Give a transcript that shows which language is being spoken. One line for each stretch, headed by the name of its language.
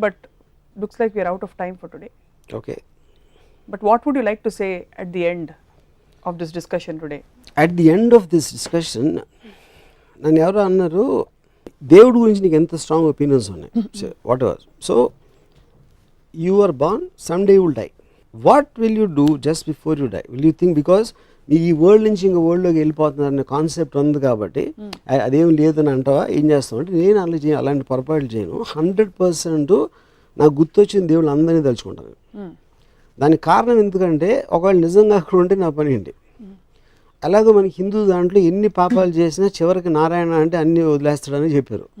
English: But looks like we're out of time for today. Okay. But what would you like to say at the end of this discussion today? At the end of this discussion,
Telugu: నన్ను ఎవరో అన్నారు దేవుడి గురించి నీకు ఎంత strong opinions ఉన్నాయి,
English: Whatever. So you are born, someday you will die. What will you do just before you die? Will you think, because
Telugu: ఈ world నుంచి ఇంకో వరల్డ్లోకి వెళ్ళిపోతున్నారనే కాన్సెప్ట్ ఉంది కాబట్టి అదేం లేదని అంటావా, ఏం చేస్తావు అంటే నేను అలాంటి పొరపాట్లు చేయను. 100% నాకు గుర్తొచ్చిన దేవుళ్ళు అందరినీ తలుచుకుంటాను. దానికి కారణం ఎందుకంటే ఒకవేళ నిజంగా అక్కడ ఉంటే నా పని ఏంటి. అలాగే మనకి హిందూ దాంట్లో ఎన్ని పాపాలు చేసినా చివరికి నారాయణ అంటే అన్నీ వదిలేస్తాడని చెప్పారు.